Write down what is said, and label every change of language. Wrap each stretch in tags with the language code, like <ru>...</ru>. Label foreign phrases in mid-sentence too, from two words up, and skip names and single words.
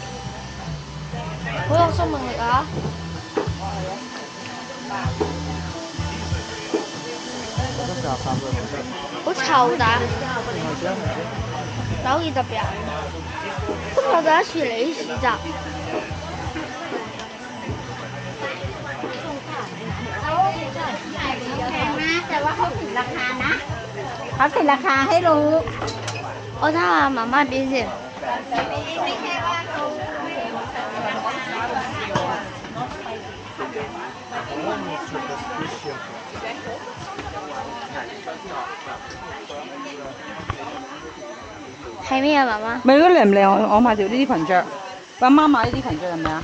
<yue>好有生命力啊！食好臭但好似特別人。不過我第一次嚟啲市集。</yue> <th>แต่ว่าเขาติดราคานะเขาติดราคาให้รู้</th> <yue>我睇下媽媽邊先。</yue> <th>ไม่ใช่ว่าเขา</th> <yue>係咩啊，媽媽？咪嗰靚唔靚？我買條呢啲裙着，阿媽買呢啲裙着係咪啊？</yue>